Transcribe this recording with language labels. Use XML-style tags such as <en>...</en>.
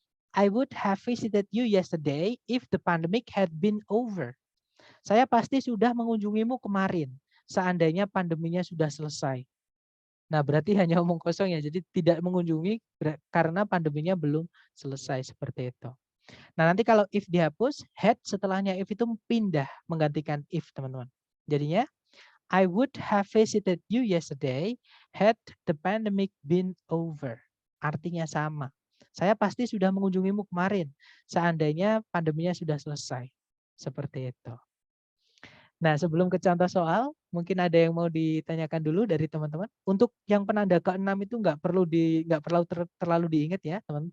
<en>I would have visited you yesterday if the pandemic had been over.</en> <id>Saya pasti sudah mengunjungimu kemarin, seandainya pandeminya sudah selesai. Nah, berarti hanya omong kosong ya, jadi tidak mengunjungi karena pandeminya belum selesai, seperti itu. Nah, nanti kalau if dihapus, had setelahnya if itu pindah menggantikan if, teman-teman. Jadinya,</id> <en>I would have visited you yesterday had the pandemic been over.</en> <id>Artinya sama. Saya pasti sudah mengunjungimu kemarin, seandainya pandeminya sudah selesai. Seperti itu. Nah, sebelum ke contoh soal, mungkin ada yang mau ditanyakan dulu dari teman-teman. Untuk yang penanda ke-6 itu nggak perlu terlalu diingat ya, teman.</id>